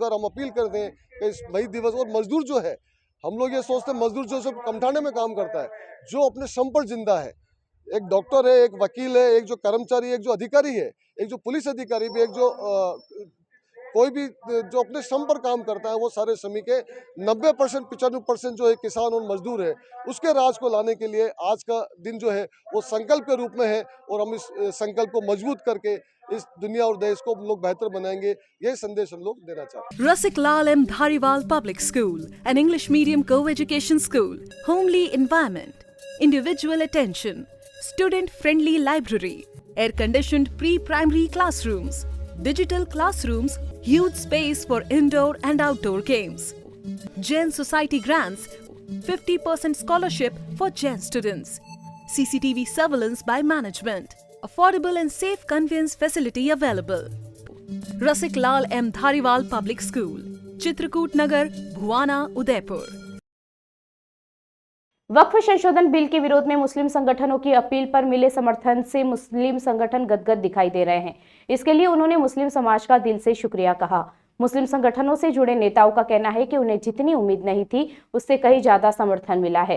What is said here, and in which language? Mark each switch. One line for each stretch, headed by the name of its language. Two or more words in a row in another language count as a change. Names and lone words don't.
Hindi: और हम अपील करते हैं कि इस मई दिवस, और मजदूर जो है, हम लोग ये सोचते हैं मजदूर जो सब कमठाने में काम करता है, जो अपने श्रम पर जिंदा है, एक डॉक्टर है, एक वकील है, एक जो कर्मचारी, एक जो अधिकारी है, एक जो पुलिस अधिकारी भी, एक जो कोई भी जो अपने श्रम पर काम करता है वो सारे श्रमिक है। 90% 95% जो है किसान और मजदूर है। उसके राज को लाने के लिए आज का दिन जो है वो संकल्प के रूप में है और हम इस संकल्प को मजबूत करके इस दुनिया और देश को हम लोग बेहतर बनाएंगे, यही संदेश हम लोग देना चाहते हैं।
English: Rasik Lal M. Dhariwal Public School, an English medium co-education school, homely environment, individual attention, student-friendly library, air-conditioned pre-primary classrooms, digital classrooms, huge space for indoor and outdoor games. Jain Society grants 50% scholarship for Jain students. CCTV surveillance by management. Affordable and safe conveyance facility available. Rasik Lal M. Dhariwal Public School, Chitrakoot Nagar, Bhuwana, Udaipur.
Hindi: वक्फ संशोधन बिल के विरोध में मुस्लिम संगठनों की अपील पर मिले समर्थन से मुस्लिम संगठन गदगद दिखाई दे रहे हैं। इसके लिए उन्होंने मुस्लिम समाज का दिल से शुक्रिया कहा। मुस्लिम संगठनों से जुड़े नेताओं का कहना है कि उन्हें जितनी उम्मीद नहीं थी उससे कहीं ज्यादा समर्थन मिला है।